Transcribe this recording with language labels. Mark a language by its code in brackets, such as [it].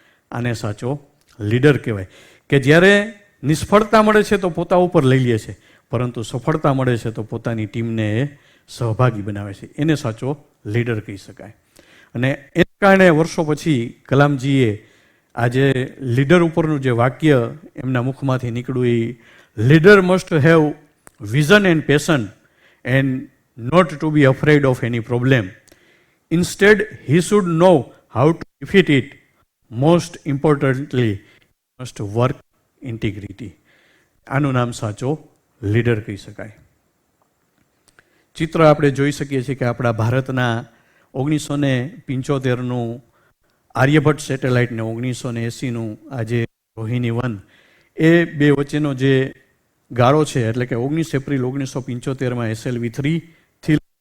[gu] આને સાચો લીડર કહેવાય કે જ્યારે નિષ્ફળતા મળે છે તો પોતા ઉપર લઈ લે છે, પરંતુ સફળતા મળે છે તો પોતાની ટીમને એ સહભાગી બનાવે છે. એને સાચો લીડર કહી શકાય. અને એના કારણે વર્ષો પછી કલામજીએ આજે લીડર ઉપરનું જે વાક્ય એમના મુખમાંથી નીકળ્યું, એ [en] Leader must have vision and passion, and not to be afraid of any problem. Instead, he should know how to defeat it. Most importantly, he must work integrity. [gu] આનું નામ સાચો લીડર કહી શકાય. ચિત્ર આપણે જોઈ શકીએ છીએ કે આપણા ભારતના 1975નું આર્યભટ્ટ સેટેલાઇટને 1980નું આજે રોહિણી-1 એ બે વચ્ચેનો જે ગાળો છે, એટલે કે 19 એપ્રિલ 1975માં SLV-3 થી